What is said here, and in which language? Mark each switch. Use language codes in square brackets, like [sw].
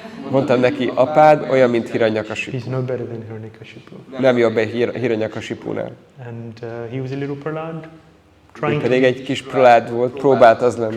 [hu] Mondtam neki, apád olyan, mint Hiranyakashipu. [en] He's no better than Hiranyakashipu. [hu] Nem jobb egy Hiranyakashipunál. [en] And he was a little Prahlāda. [hu] Pedig egy kis Prahlāda volt, próbált az lenni.